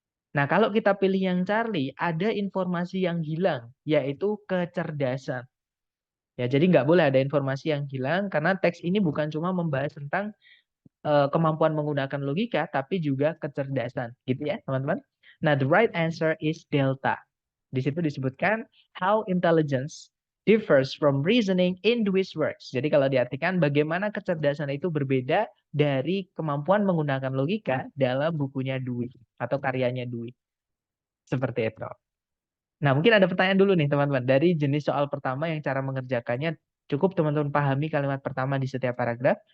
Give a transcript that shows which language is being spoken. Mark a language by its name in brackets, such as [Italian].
[Indonesian] Nah, kalau kita pilih yang Charlie, ada informasi yang hilang, yaitu kecerdasan. Ya, jadi nggak boleh ada informasi yang hilang, karena teks ini bukan cuma membahas tentang kemampuan menggunakan logika, tapi juga kecerdasan. Gitu ya, teman-teman. Nah, [English] the right answer is delta. [Indonesian] Di situ disebutkan [English] how intelligence differs from reasoning in Dewey's works. [Indonesian] Jadi kalau diartikan bagaimana kecerdasan itu berbeda dari kemampuan menggunakan logika dalam bukunya Dewey atau karyanya Dewey. Seperti itu. Nah, mungkin ada pertanyaan dulu nih teman-teman. Dari jenis soal pertama yang cara mengerjakannya cukup teman-teman pahami kalimat pertama di setiap paragraf.